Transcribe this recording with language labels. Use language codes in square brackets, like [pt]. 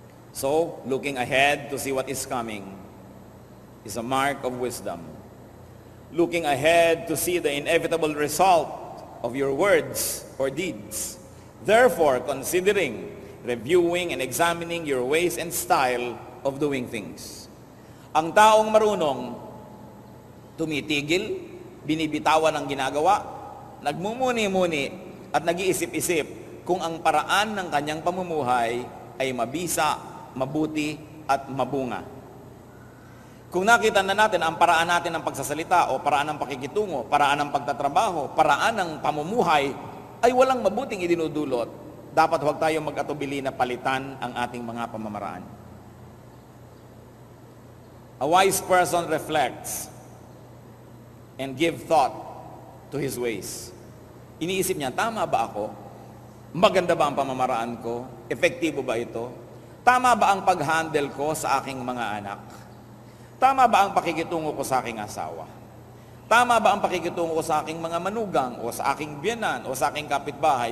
[en] So, looking ahead to see what is coming is a mark of wisdom. Looking ahead to see the inevitable result of your words or deeds. Therefore, considering, reviewing, and examining your ways and style of doing things. [tl] Ang taong marunong, tumitigil, binibitawan ang ginagawa, nagmumuni-muni, at nag-iisip-isip kung ang paraan ng kanyang pamumuhay ay mabisa, mabuti, at mabunga. Kung nakita na natin ang paraan natin ng pagsasalita o paraan ng pakikitungo, paraan ng pagtatrabaho, paraan ng pamumuhay ay walang mabuting idinudulot, dapat huwag tayong mag-atubili na palitan ang ating mga pamamaraan. [en] A wise person reflects and give thought to his ways. [tl] Iniisip niya, tama ba ako? Maganda ba ang pamamaraan ko? Epektibo ba ito? Tama ba ang pag-handle ko sa aking mga anak? Tama ba ang pakikitungo ko sa aking asawa? Tama ba ang pakikitungo ko sa aking mga manugang o sa aking biyenan o sa aking kapitbahay?